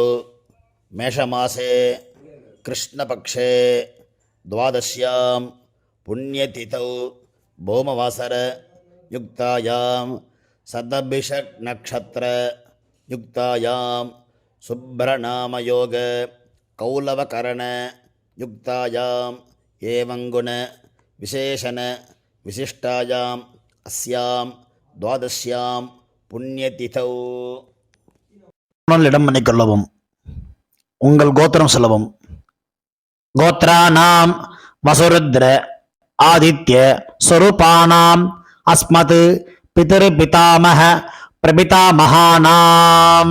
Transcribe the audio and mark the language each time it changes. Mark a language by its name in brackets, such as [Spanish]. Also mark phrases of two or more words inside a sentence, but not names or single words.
[Sanskrit] मेषमासे कृष्णपक्षे द्वादश्यां पुण्यतिथौ भौमवासर युक्तायां सदभिषक् नक्षत्र युक्तायां सुब्रनामयोग कौलवकरण युक्तायां एवंगुण विशेषण विशिष्टायां अस्यां द्वादश्यां पुण्यतिथौ. [Tamil] இடம் பண்ணிக்கொள்ளவும். உங்கள் கோத்திரம் சொல்லவும். [Sanskrit] गोत्राणां वसुरुद्र आदित्य स्वरूपाणां अस्मत् पितृपितामह प्रपितामहानाम्.